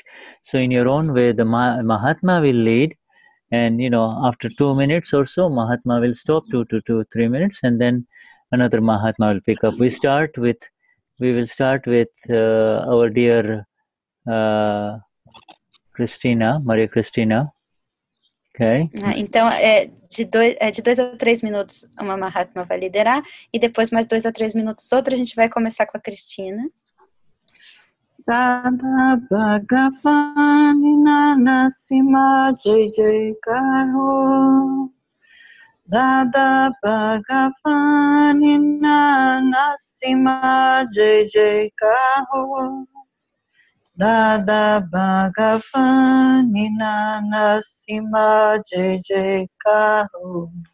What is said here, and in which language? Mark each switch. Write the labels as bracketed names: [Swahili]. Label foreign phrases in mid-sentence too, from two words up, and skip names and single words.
[English] So in your own way, the Mahatma will lead, and after 2 minutes or so, Mahatma will stop 2 to 3 minutes, and then another Mahatma will pick up. We will start with our dear Christina, Maria Cristina. Okay. [Portuguese] Então, de 2 a 3 minutos uma Mahatma vai liderar, e depois mais 2 a 3 minutos outra. A gente vai começar com a Cristina. [Gujarati] દાદા ભગવાન ના અસીમ જય જયકાર હો. દાદા ભગવાન ના અસીમ જય જયકાર હો. દાદા ભગવાન ના અસીમ જય જયકાર હો.